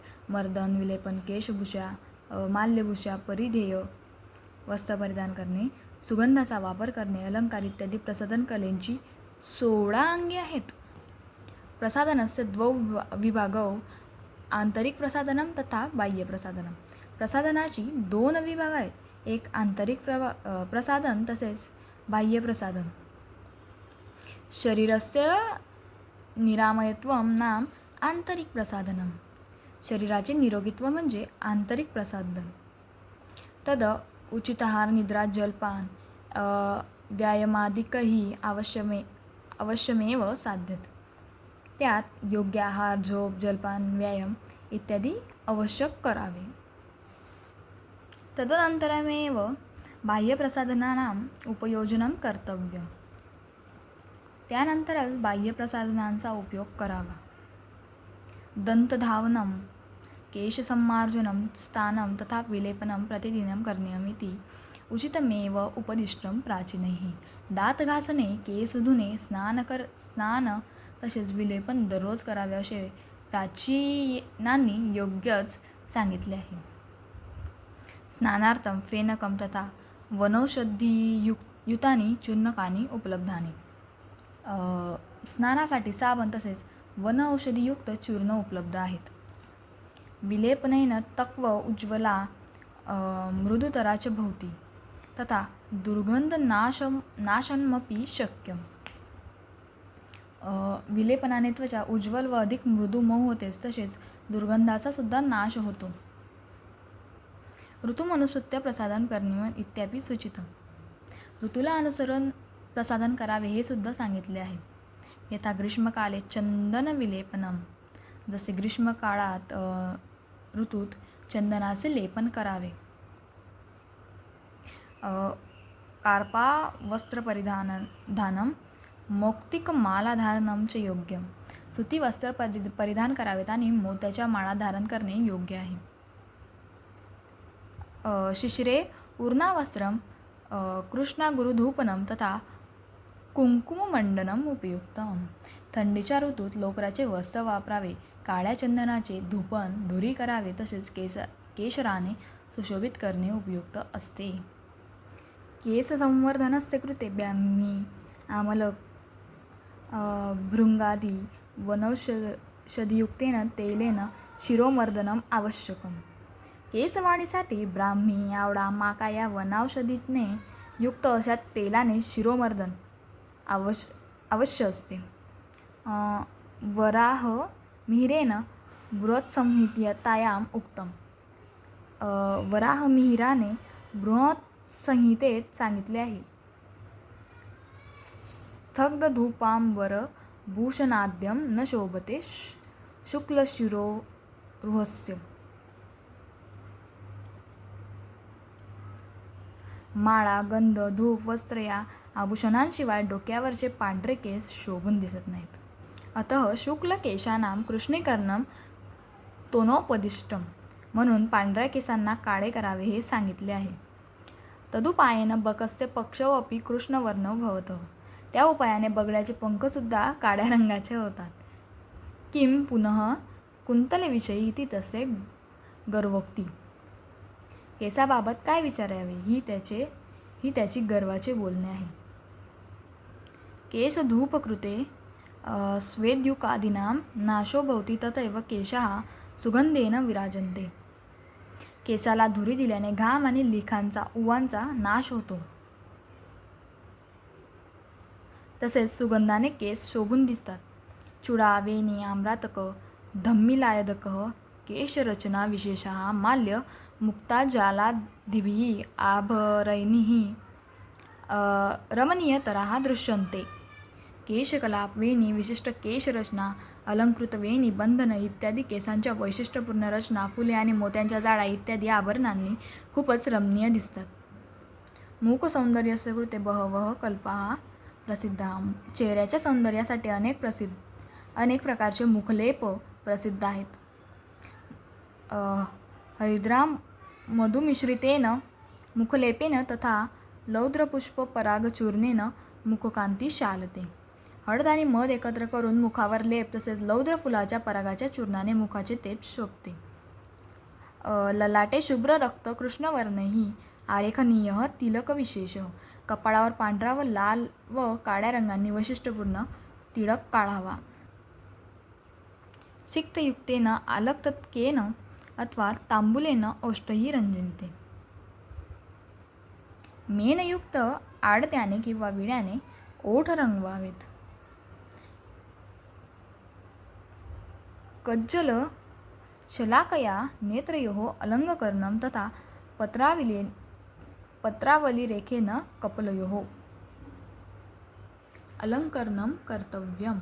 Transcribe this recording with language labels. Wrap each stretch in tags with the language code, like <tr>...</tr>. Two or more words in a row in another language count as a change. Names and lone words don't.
<mr>मर्दन, विलेपन, केशभूषा, माल्यभूषा, परिधेय, वस्त्र परिधान करणे, सुगंधाचा वापर करणे, अलंकार इत्यादी प्रसाधनकलेची 16 अंगे आहेत.</mr> <sa>प्रसाधनस्य द्वौ विभागौ आंतरिक प्रसाधनम तथा बाह्य प्रसाधनम.</sa> <mr>प्रसाधनाची 2 विभाग आहेत. एक आंतरिक प्रसाधन तसेच बाह्य प्रसाधन.</mr> <sa>शरीरस्य निरामयत्वं नाम आंतरिक प्रसाधनम.</sa> <mr>शरीराचे निरोगीत्व म्हणजे आंतरिक प्रसाधन.</mr> <sa>तद उचित आहार, निद्रा, जलपान, व्यायामादिकही अवश्यमेव साध्यते.</sa> <mr>त्यात योग्य आहार, झोप, जलपान, व्यायाम इत्यादी आवश्यक करावे.</mr> <sa>तदनंतरमेव बाह्यप्रसाधनानाम् उपयोजनं कर्तव्यम्.</sa> <mr>त्यानंतरच बाह्यप्रसाधनांचा उपयोग करावा.</mr> <sa>दंतधावनं, केशसम्मार्जनं, स्नानं तथा विलेपनं प्रतिदिनं करणीयमिति उचितमेव उपदिष्टं प्राचीनैः.</sa> <mr>दात घासणे, केस धुणे, स्नान तसेच विलेपन दररोज करावे असे प्राचीनांनी योग्यच सांगितले आहे.</mr> <sa>स्नानार्थं फेनकं तथा वनौषधियुतानि चूर्णकानि उपलब्धानि.</sa> <mr>स्नानासाठी साबण तसेच वनौषधियुक्त चूर्ण उपलब्ध आहेत.</mr> <sa>विलेपनेन तक्व उज्ज्वला मृदुतरा च भवति तथा दुर्गंधनाशनमपि शक्यम्.</sa> <mr>विलेपनाने त्वचा उज्ज्वल व अधिक मृदू मऊ होतेच, तसेच दुर्गंधाचा सुद्धा नाश होतो.</mr> <sa>ऋतुमनुसृत्य प्रसादन करणीय इत्यादी सूचित.</sa> <mr>ऋतूला अनुसरून प्रसादन करावे हे सुद्धा सांगितले आहे.</mr> <sa>यथा ग्रीष्मकाले चंदन विलेपनम,</sa> <mr>जसे ग्रीष्म काळात ऋतूत चंदनाचे लेपन करावे.</mr> <sa>कार्पा वस्त्रपरिधानम मौक्तिक मालाधारणम च योग्यम,</sa> <mr>सुती वस्त्र परिधान करावेत आणि मोत्याच्या माळा धारण करणे योग्य आहे.</mr> <sa>शिशिरे ऊर्णावस्त्रम कृष्णा गुरुधूपनम तथा कुंकुममंडनम उपयुक्तम,</sa> <mr>थंडीच्या ऋतूत लोकराचे वस्त्र वापरावे, काळ्या चंदनाचे धूपन धुरी करावे, तसेच केशराने सुशोभित करणे उपयुक्त असते.</mr> <sa>केस संवर्धनस्य कृते ब्राह्मी आमलक भृंगादी वनौषधियुक्तेन तेलेन शिरोमर्दनम आवश्यकम.</sa> <mr>केसवाढीसाठी ब्राह्मी, आवळा, माका या वनौषधीने युक्त अशा तेलाने शिरोमर्दन अवश्य असते.</mr> <sa>वराह मिहिरेन बृहत्संहितायाम उक्तम,</sa> <mr>वराह मिहिराने बृहत्संहितेत सांगितले आहे.</mr> <sa>स्थग्धधूपांबर भूषणाद्यम न शोभते शुक्लशिरोरुहस्य.</sa> <mr>माळा, गंध, धूप, वस्त्र या आभूषणांशिवाय डोक्यावरचे पांढरे केस शोभून दिसत नाहीत.</mr> <sa>अतः शुक्ल केशानाम कृष्णीकरणम तोनोपदिष्टम,</sa> <mr>म्हणून पांढऱ्या केसांना काळे करावे हे सांगितले आहे.</mr> <sa>तदुपायेन बकस्य पक्षोऽपि कृष्णवर्णो भवतः,</sa> <mr>त्या उपायाने बगड्याचे पंखसुद्धा काळ्या रंगाचे होतात.</mr> <sa>किम पुनः कुंतलेविषयी इति</sa> <mr>तसे गर्वोक्ती, केसाबाबत काय विचारावे ही त्याची गर्वाचे बोलणे आहे.</mr> <sa>केस धूपकृते स्वेद्युकादीनां नाशो भवति तथैव केशाः सुगंधेन विराजन्ते,</sa> <mr>केसाला धुरी दिल्याने घाम आणि लिखांचा उवांचा नाश होतो, तसेच सुगंधाने केस शोभून दिसतात.</mr> <sa>चूडा, वेणी, आम्रातक, धम्मिलायदकः केशरचना विशेषः माल्य मुक्ताजालादिभिः आभरणैः रमणीयतराः दृश्यन्ते.</sa> <mr>केशकलाप, वेणी, विशिष्ट केशरचना, अलंकृत वेणी, बंधन इत्यादी केसांच्या वैशिष्ट्यपूर्ण रचना, फुले आणि मोत्यांच्या जाळ्या इत्यादी आभरणांनी खूपच रमणीय दिसतात.</mr> <sa>मुखसौंदर्यस्य कृते बहवः कल्पाः प्रसिद्धाः,</sa> <mr>चेहऱ्याच्या सौंदर्यासाठी अनेक प्रकारचे मुखलेप प्रसिद्ध आहेत.</mr> <sa>हरिद्रा मधुमिश्रितेन मुखलेपेन तथा लौद्रपुष्पपरागचूर्णेन मुखकांती शालते.</sa> <mr>हळद आणि मध एकत्र करून मुखावर लेप तसेच लौद्र फुलाच्या परागाच्या चूर्णाने मुखाचे तेज शोभते.</mr> <sa>ललाटे शुभ्र रक्त कृष्णवर्णही आरेखनीय तिलक विशेष,</sa> <mr>कपाळावर पांढरा व लाल व काळ्या रंगांनी वैशिष्ट्यपूर्ण तिलक काढावा.</mr> <sa>सिक्तयुक्तेन आलक्तकेन अथवा तांबूलेन ओष्ठही रंजनते.</sa> <mr>मेनयुक्त आडत्याने किंवा विड्याने ओठ रंगवावेत.</mr> <sa>कज्जल शलाकया नेत्रयोः अलंकरणं तथा पत्रावलीरेखेन कपलयोः अलंकरणं कर्तव्यम.</sa>